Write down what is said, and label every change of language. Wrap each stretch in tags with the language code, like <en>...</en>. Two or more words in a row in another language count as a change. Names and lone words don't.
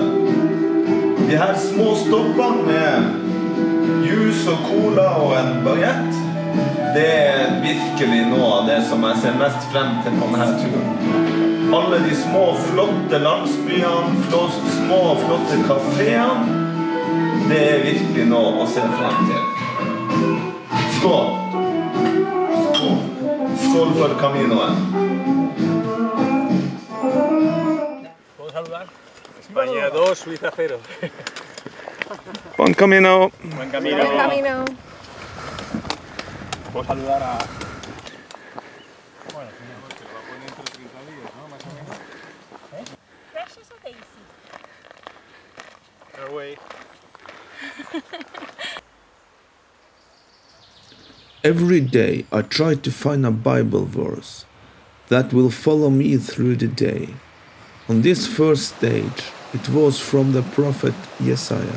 <no>De her små stoppene med juice og cola og en baguette, det virkelig noe av det som jeg ser mest frem til på denne turen. Alle de små, flotte landsbyene, små, flotte kaféene, det virkelig noe å se frem til. Skål! Skål for Caminoen.</no> <es>España 2, Suiza 0. Buen camino. Buen camino. Buen camino. Puedo saludar a... Bueno, se va a poner entre 30 días, ¿no? Más o menos.</es> <en>Precious or Daisy? Away. Every day I try to find a Bible verse that will follow me through the day. On this first stage, it was from the prophet Jesaja.</en>